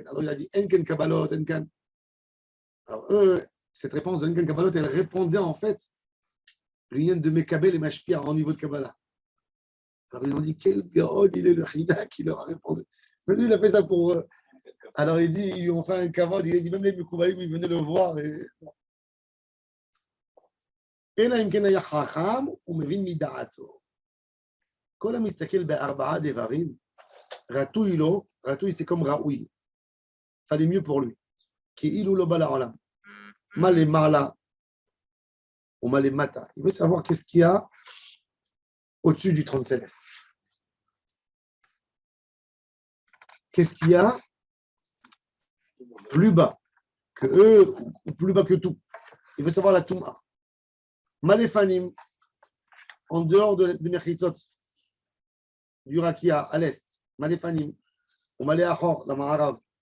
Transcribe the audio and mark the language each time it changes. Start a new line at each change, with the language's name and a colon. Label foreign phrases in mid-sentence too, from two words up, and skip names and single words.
French: Alors il a dit
Hebrew: אין כאן קבלות אין כאן.
French: Alors eux, cette réponse de
Hebrew: אין כאן קבלות,
French: elle répondait en fait l'union de Mekabel et Mashpia en niveau de Kabbalah. Alors ils ont dit quel gaod il est le Chida qui leur a répondu. Mais lui, il a fait ça pour eux. Alors il dit, ils lui ont fait un kavod, il a dit même les Mekoubalim, ils venaient le voir.
Hebrew: אלא אם כן היה חכם ומבין מדעתו. כל המסתכל בארבעה דברים, רטוי לו, רטוי
French: c'est comme
Hebrew: ראוי.
French: Fallait mieux pour lui.
Hebrew: כאילו לא בא לעולם. מה למעלה ומה למטה.
French: Il veut savoir qu'est-ce qu'il y a au-dessus du trône céleste. Qu'est-ce qu'il y a plus bas que eux ou plus bas que tout. Il veut savoir la Touma. Maléfanim, en dehors de Mechitzot, du Rakia, à l'est, Maléfanim, ou
Hebrew: מה לאחור,
French: la Maharav.